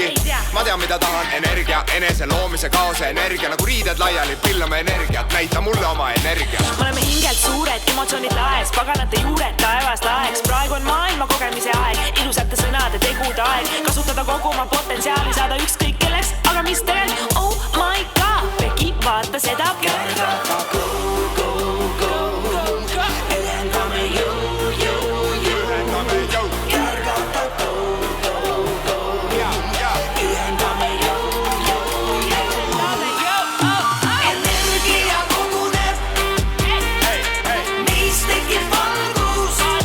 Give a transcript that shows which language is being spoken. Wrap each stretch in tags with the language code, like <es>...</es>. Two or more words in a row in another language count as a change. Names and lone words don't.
<et>Ma tean, mida tahan, energia, enese loomise kaose energia. Nagu riided laiali, pillame energiat, näita mulle oma energia. Me oleme hingelt suured, emotsioonid laes, paganate juured, taevast aeks. Praegu on maailma kogemise aeg, ilusate sõnade, tegude aeg. Kasutada kogu oma potentsiaali, saada ükskõik kelleks. Aga mis tegelikult,</et> <en>oh my god, Peki,</en> <et>vaata seda. Kergata go. Ühendame jõu. Kergata go. Ühendame jõu. Energia koguneb, mis tekib valgus.</et>